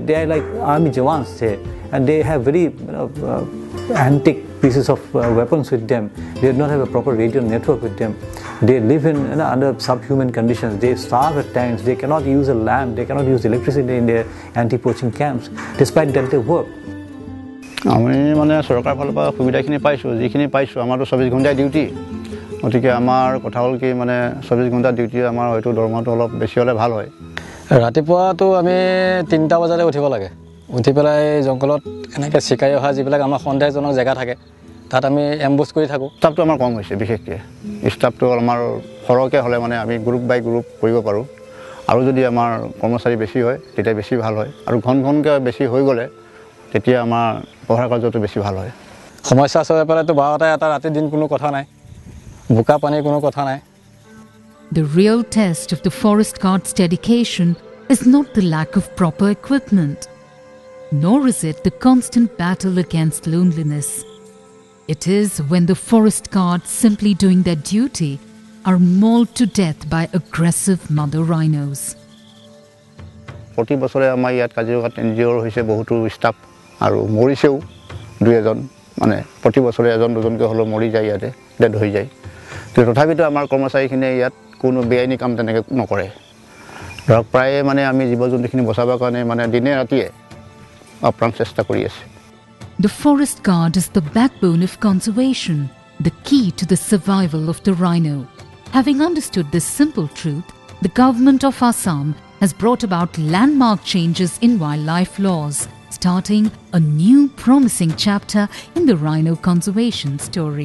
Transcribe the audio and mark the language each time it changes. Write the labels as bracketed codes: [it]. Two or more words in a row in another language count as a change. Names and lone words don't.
[en] They are like army jawans there, and they have very antique pieces of weapons with them. They do not have a proper radio network with them. They live in under subhuman conditions. They starve at times. They cannot use a lamp. They cannot use electricity in their anti-poaching camps. Despite that, they work. [as] আমি মানে চৰকাৰৰ ফালৰ পৰা সুবিধাখিনি পাইছোঁ যিখিনি পাইছোঁ আমাৰতো 24 ঘণ্টা ডিউটি গতিকে আমাৰ কথা হ'ল কি মানে 24 ঘণ্টা ডিউটি আমাৰ হয়তো দৰমহাটো অলপ বেছি হ'লে ভাল হয় ৰাতিপুৱাটো আমি 3টা বজাতে উঠিব লাগে উঠি পেলাই জংগলত এনেকৈ চিকাৰী অহা যিবিলাক আমাৰ সন্দেহজনক জেগা থাকে তাত আমি এম্বুছ কৰি থাকোঁ ষ্টাফটো আমাৰ কম হৈছে বিশেষকৈ ষ্টাফটো আমাৰ সৰহকৈ হ'লে মানে আমি [en] group by group [as] কৰিব পাৰোঁ আৰু যদি আমাৰ কৰ্মচাৰী বেছি হয় তেতিয়া বেছি ভাল হয় আৰু ঘনকৈ বেছি হৈ গ'লে তেতিয়া আমাৰ পঢ়া কাৰ্যটো বেছি ভাল হয় সমস্যা চলে পেলাইতো 12টা এটা ৰাতি দিন কোনো কথা নাই বোকা পানীৰ কোনো কথা নাই [en] The real test of the forest guard's dedication is not the lack of proper equipment, nor is it the constant battle against loneliness. It is when the forest guards, simply doing their duty, are mauled to death by aggressive mother rhinos. [as] প্ৰতি বছৰে আমাৰ ইয়াত কাজিৰঙাত এনজিঅ'ৰ হৈছে বহুতো ষ্টাফ আৰু মৰিছেও দুই এজন মানে প্ৰতি বছৰে এজন দুজনকৈ হ'লেও মৰি যায় ইয়াতে ডেড হৈ যায় তো তথাপিতো আমাৰ কৰ্মচাৰীখিনিয়ে ইয়াত কোনো বেআইনী কাম তেনেকৈ নকৰে ধৰক প্ৰায়ে মানে আমি জীৱ জন্তুখিনি বচাবৰ কাৰণে মানে দিনে ৰাতিয়ে আপ্ৰাণ চেষ্টা কৰি আছে [en] The forest guard is the backbone of conservation, the key to the survival of the rhino. Having understood this simple truth, the Government of Assam has brought about landmark changes in wildlife laws, starting a new promising chapter in the rhino conservation story.